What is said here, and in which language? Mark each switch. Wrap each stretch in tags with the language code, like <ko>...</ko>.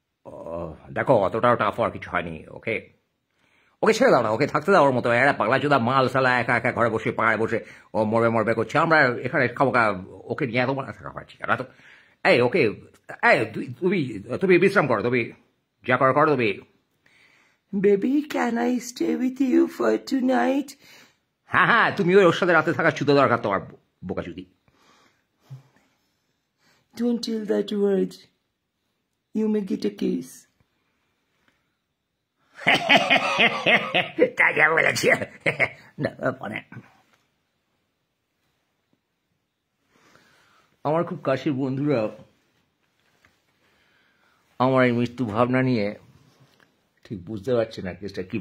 <bn>ও দেখো, অতটাও টাফ আর কিছু হয়নি। ওকে ওকে ছেড়ে দাও না, ওকে থাকতে দাও ওর মতো। এরা পাগলা চোদা মাল শালা, একা একা ঘরে বসে পাড়ায় বসে ও মরবে মরবে করছে। আমরা এখানে খাবো, ওকে নিয়ে এত মনে থাকা পারছি না তো। এই ওকে, এই তুমি তুমি বিশ্রাম করো, তুমি যা করো করো তুমি।</bn> <en>Baby, can I stay with you for tonight?</en> <bn>হ্যাঁ হ্যাঁ, তুমি ওর সাথে রাতে থাকার ছুতো দরকার তোমার, বোকা চুদি।</bn> <en>Don't tell that word. You may get a kiss.</en> <bn>তাই যা বলেছি মানে আমার খুব কাছের বন্ধুরা আমার এই মৃত্যু ভাবনা নিয়ে ঠিক বুঝতে পারছে না কেসটা কি।</bn>